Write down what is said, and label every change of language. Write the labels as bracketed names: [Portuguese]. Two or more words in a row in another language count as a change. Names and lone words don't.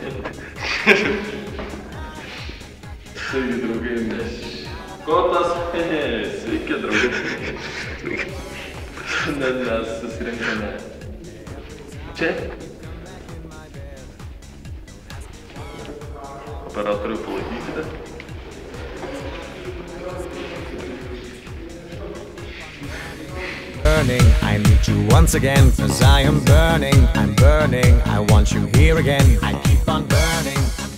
[Lithuanian] Sveiki, draugai, mes. Kotas. Sveiki, draugai. Šiandien mes susirinkome čia. Operatorių palaikykite. [English] Burning, I need you once again, 'cause I am burning, I'm burning, I want you here again, I keep on burning.